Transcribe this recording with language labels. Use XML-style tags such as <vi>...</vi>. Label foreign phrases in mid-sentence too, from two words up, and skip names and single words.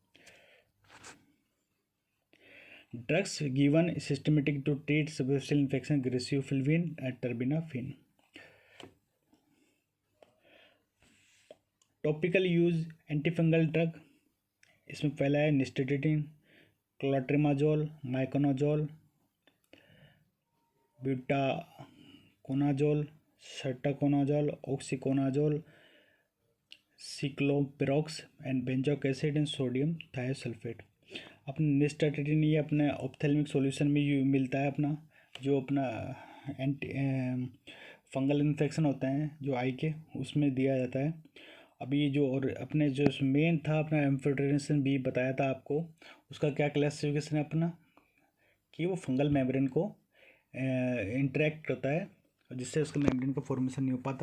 <en>drugs given systematic to treat superficial infection griseofulvin and terbinafine. topical use antifungal drug</en> <hi>इसमें पहला है</hi> <en>nystatin, clotrimazole, miconazole, butoconazole, sertaconazole, oxiconazole, ciclopirox and benzoic acid and sodium thiosulfate.</en> <hi>अपने निस्टेटिन ये अपने</hi> <en>ophthalmic solution</en> <hi>में मिलता है अपना जो अपना</hi> <en>anti fungal infection</en> <hi>होता है जो आई के उसमें दिया जाता है। अभी जो और अपने जो मेन था अपना एम्फोटेरेसिन बी बताया था आपको, उसका क्या क्लासिफिकेशन है अपना कि वो</hi> <en>fungal membrane</en> <hi>को इंटरेक्ट करता है जिससे उसका मेम्ब्रेन का फॉर्मेशन नहीं हो पाता।</hi>